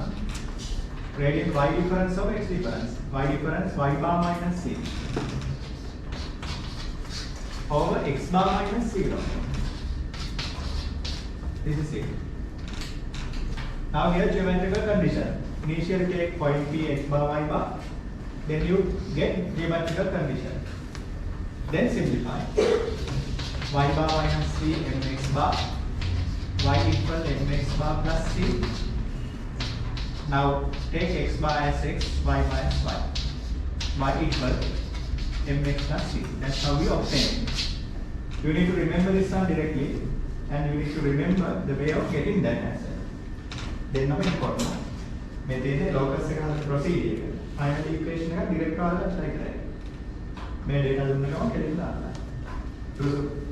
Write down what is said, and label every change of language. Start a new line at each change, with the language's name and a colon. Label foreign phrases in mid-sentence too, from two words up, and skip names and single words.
English: Gradient y difference of x difference. Y difference y bar minus c over x bar minus 0. This is it. Now here geometrical condition. Initially take point P x bar y bar. Then you get geometrical condition. Then simplify. Y bar minus c mx bar. Y equal mx bar plus c. Now take x bar as x, y minus y. Y equal mx plus c. That's how we obtain it. You need to remember this one directly, and you need to remember the way of getting that answer. Then now important.
Sinhala: මේ තියෙන්නේ locus එක හදන procedure එක.
English: Final equation
Sinhala: එක direct කරලා try කරන්න. මේ data දුන්න ගමන් කෙලින් දාන්න. සුසු.